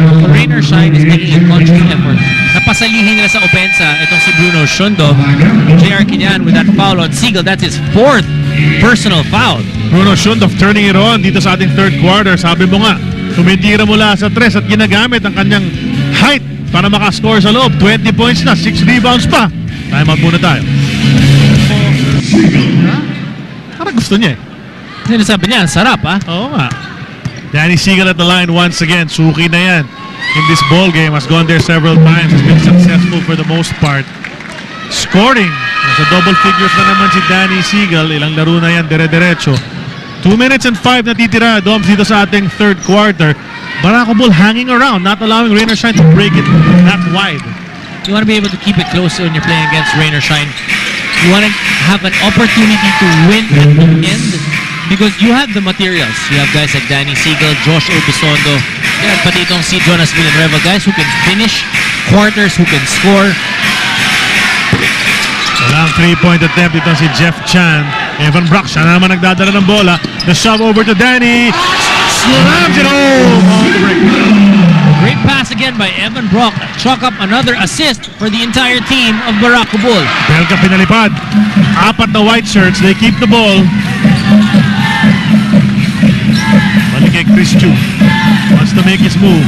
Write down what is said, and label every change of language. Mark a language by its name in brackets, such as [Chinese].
[English] Rain or Shine is making a conscious effort. [Filipino] Napasalihin nila sa opensa itong si [English] Bruno Shundov. J.R. Kinyan with that foul on Siegel. That's his 4th personal foul. Bruno Shundov turning it on [Filipino] dito sa ating [English] third quarter. [Filipino] Sabi mo nga, tumitira mula sa 3 at ginagamit ang kanyang height para makascore sa loob. 20 points na, 6 rebounds pa. Time out muna tayo. Parang gusto niya eh. Sinasabi niya, ang sarap ha? Oo nga. [English] Danny Siegel at the line once again. [Filipino] Suki na yan [English] in this ball game. Has gone there several times. Has been successful for the most part. Scoring. [Filipino] Nasa double figures na naman si [English] Danny Siegel. [Filipino] Ilang laro na yan, dire-diretso. 2 minutes and 5 natitira, Doms, dito sa ating third quarter. [English] Barako Bull hanging around, not allowing Rain or Shine to break it that wide. You want to be able to keep it close when you're playing against Rain or Shine. You want to have an opportunity to win at the end because you have the materials. You have guys like Danny Siegel, Josh Urbistondo, and [Filipino] pati itong si [English] Jonas Villanueva, guys who can finish quarters, who can score. [Filipino] Walang 3-point attempt itong si Jeff Chan. Evan Brock, siya na naman nagdadala ng bola. [English] The shove over to Danny. Slams it home on the break. Great pass again by Evan Brock. Chalk up another assist for the entire team of Barako Bull. [Filipino] Belka pinalipad. 4 na white shirts. [English] They keep the ball. [Filipino] Balik kay [English] Chris Chu. Wants to to make his move.